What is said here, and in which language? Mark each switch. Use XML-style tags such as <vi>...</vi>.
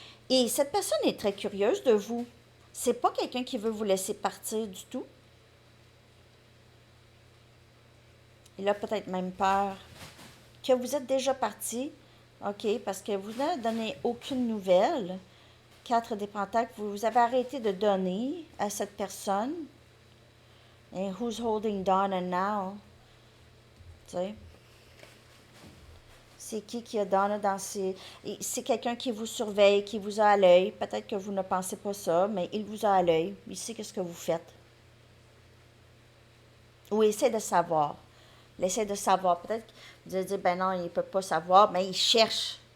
<fr>Et cette personne est très curieuse de vous. C'est pas quelqu'un qui veut vous laisser partir du tout. Il a peut-être même peur que vous êtes déjà parti, OK, parce que vous n'avez donné aucune nouvelle. 4 des pentacles, vous avez arrêté de donner à cette personne.</fr> <en>Et who's holding Donna now?</en> <fr>Tu sais? C'est qui a Donna dans ses... C'est quelqu'un qui vous surveille, qui vous a à l'œil. Peut-être que vous ne pensez pas ça, mais il vous a à l'œil. Il sait ce que vous faites. Ou essaie de savoir. Il essaie de savoir. Peut-être que vous allez dire, ben non, il ne peut pas savoir, mais il cherche.</fr>